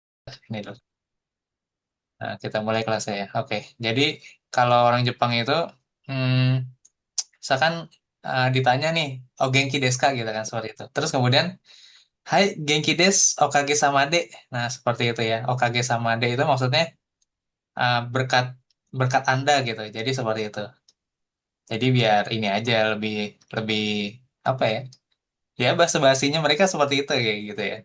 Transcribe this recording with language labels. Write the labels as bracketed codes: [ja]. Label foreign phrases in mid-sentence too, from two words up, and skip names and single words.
[id] Ini dulu. Nah, kita mulai kelasnya ya. Oke. Jadi kalau orang Jepang itu, hmm, misalkan ditanya nih, oh [ja] 元気ですか [id] gitu kan seperti itu. Terus kemudian, [ja] はい、元気です、おかげさまで. [id] Nah, seperti itu ya. [ja] おかげさまで [id] itu maksudnya berkat berkat Anda gitu. Jadi seperti itu. Jadi biar ini aja lebih lebih apa ya? Ya bahasa basinya mereka seperti itu kayak gitu ya.